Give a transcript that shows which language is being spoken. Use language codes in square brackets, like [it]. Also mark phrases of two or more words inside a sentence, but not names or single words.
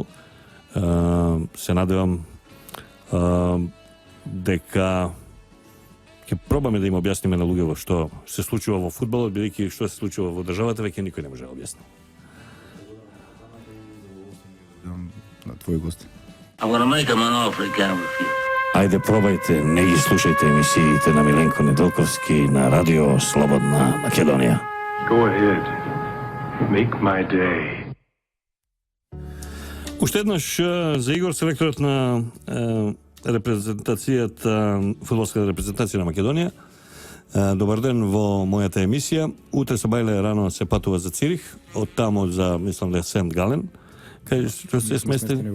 [mk] Се надевам дека ќе пробаме да им објасниме на луѓето што се случува во фудбалот, бидејќи што се случува во државата веќе никој не може да објасни. На твој гост. [en] I'm gonna make him an offer he can't refuse. [mk] Ајде, пробајте, не ги слушајте емисиите на Milenko Nedeljkovski на Радио Слободна Македонија. [en] Go ahead. Make my day. [mk] Уште еднаш за Игор, селекторот на репрезентацијата, фудбалската репрезентација на Македонија. Добар ден во мојата емисија. Утре со бајле рано се патува за Цирих, од тамо за, мислам да е Сент Гален, кај што се сместени